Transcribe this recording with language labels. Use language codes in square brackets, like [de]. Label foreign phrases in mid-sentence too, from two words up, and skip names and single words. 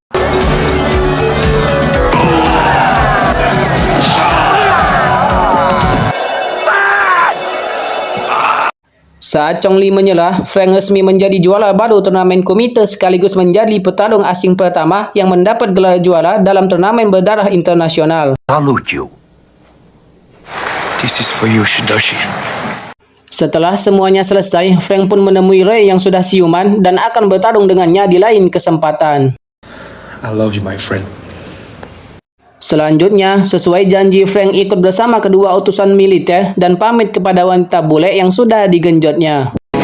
[id] Saat Chong Li menyerah, Frank resmi menjadi juara baru turnamen komite sekaligus menjadi petarung asing pertama yang mendapat gelar juara dalam turnamen berdarah internasional. [en] Salute you. This is for you, Shidoshi. [id] Setelah semuanya selesai, Frank pun menemui Ray yang sudah siuman dan akan bertarung dengannya di lain kesempatan. [en] I love you, my friend. [id] Selanjutnya, sesuai janji, Frank ikut bersama kedua utusan militer dan pamit kepada wanita bule yang sudah digenjotnya.